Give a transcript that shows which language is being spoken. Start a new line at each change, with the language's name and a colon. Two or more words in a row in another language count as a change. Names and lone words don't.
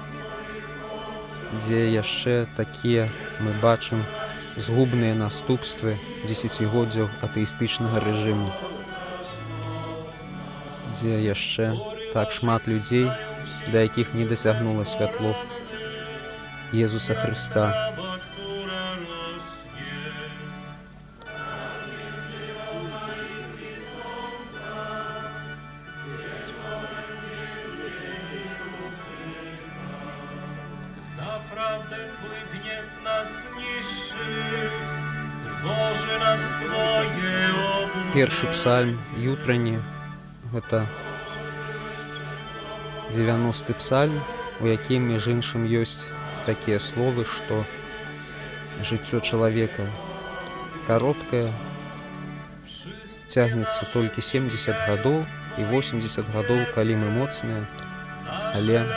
Belarusian: дзе яшчэ такія мы бачым згубныя наступствы дзесяцігоддзяў атэістычнага рэжыму, дзе яшчэ так шмат людзей, да якіх не дасягнула святло Езуса Хрыста.
Polish: Zaprawdę Twój gniew nas niszczy, trwoży nas Twoje oburzenie.
Belarusian: Першы псальм ютрання — гэта 90-ы псальм, у якім, між іншым, ёсць такія словы, што жыццё чалавека кароткае, цягнецца толькі 70 гадоў і 80 гадоў, калі мы моцныя, але